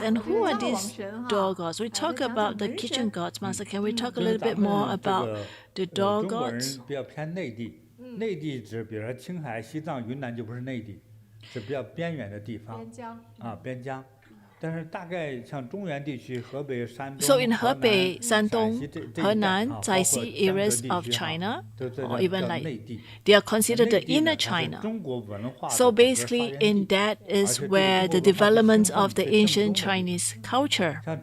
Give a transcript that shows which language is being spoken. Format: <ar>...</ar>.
<en>And who are these door gods? We talk about the kitchen gods, Master. Can we talk a little bit more about the door gods?</en> <zh>比较偏内地，内地指比如说青海、西藏、云南就不是内地，是比较边缘的地方，边疆。但是大概像中原地区，河北、山东、</zh> <en>So in Hebei, Shandong, Henan, Zaixi areas of China, or even like they are considered the inner China. So basically, in that is where the development of the ancient Chinese culture.</en>